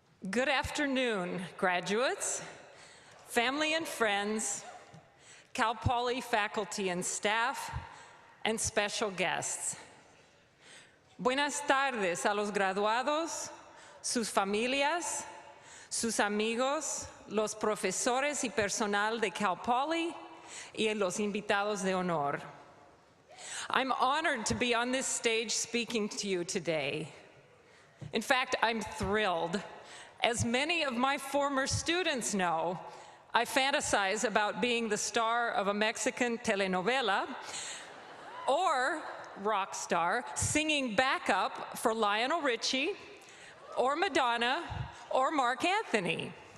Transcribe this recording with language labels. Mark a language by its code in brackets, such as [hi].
[en] Good afternoon, graduates, family and friends, Cal Poly faculty and staff, and special guests. [es] Buenas tardes a los graduados, sus familias, sus amigos, los profesores y personal de Cal Poly, y los invitados de honor. [en] I'm honored to be on this stage speaking to you today. In fact, I'm thrilled. As many of my former students know, I fantasize about being the star of a Mexican telenovela or rock star singing backup for Lionel Richie or Madonna or Mark Anthony.